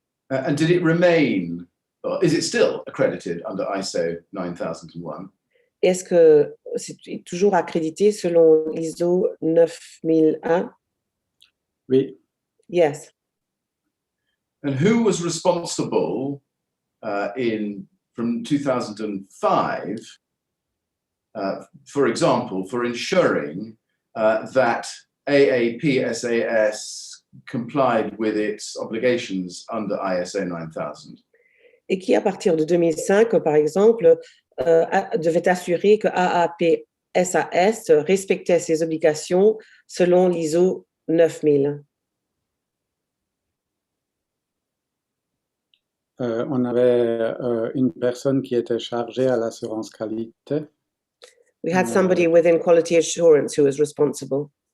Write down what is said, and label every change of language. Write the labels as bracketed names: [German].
[English] And did it remain, or is it still accredited under ISO 9001? [French] Est-ce que c'est toujours accrédité selon l'ISO 9001? Oui. [English] Yes. And who was responsible from 2005, for example, for ensuring that AAPSAS complied with its obligations under ISO 9000? [French] Et qui, à partir de 2005, par exemple, devait assurer que AAPSAS respectait ses obligations selon l'ISO 9000. On avait une personne qui était chargée à l'assurance qualité. [English] We had somebody within quality assurance who was responsible.